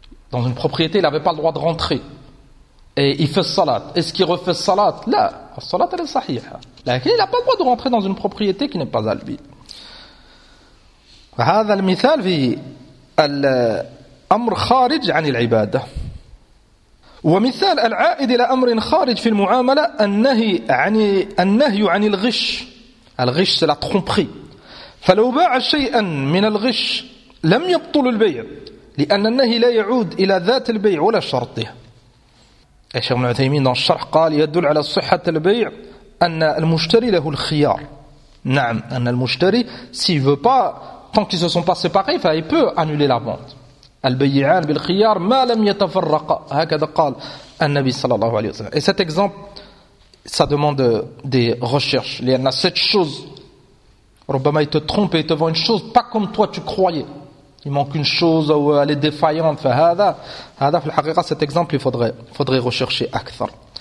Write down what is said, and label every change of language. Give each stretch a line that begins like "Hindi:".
French: Dans une propriété, il n'avait pas le droit de rentrer. Et il fait salat. Est-ce qu'il refait salat? Là, salat elle est sahiha. Là, il n'a pas le droit de rentrer dans une propriété qui n'est pas à lui.
Arabic: هذا المثال في الأمر خارج عن العبادة. ومثال العائد إلى أمر خارج في المعاملة النهي عن الغش.
French: الغش c'est la tromperie.
Arabic: فلو باع شيئا من الغش لم يبطل البيع. لأن النهي لا يعود إلى ذات البيع ولا شرطه. الشيخ ابن عثيمين
French: dans le
Arabic: شرح قال يدل على صحة البيع أن المشتري له الخيار. نعم أن المشتري
French: s'il veut pas tant qu'ils se sont pas séparés فهي peut annuler la vente.
Arabic: البيعان بالخيار ما لم يتفرق هكذا قال النبي صلى الله عليه وسلم.
French: Et cet exemple ça demande des recherches. Il y en a cette chose ربما il te trompe et il te vend une chose pas comme toi tu croyais. Il manque une chose ou elle est défaillante. Fahada, en fait, cet exemple, il faudrait rechercher akthar.